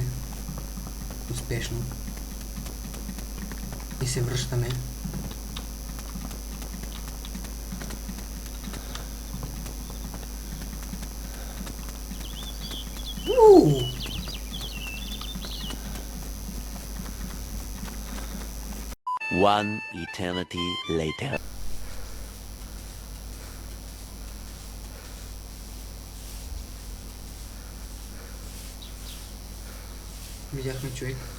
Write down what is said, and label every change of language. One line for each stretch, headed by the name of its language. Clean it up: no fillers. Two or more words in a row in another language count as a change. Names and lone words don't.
Bulgarian: Успешно. И се връщаме.
English: One eternity later.
Bulgarian: Видяхме човек.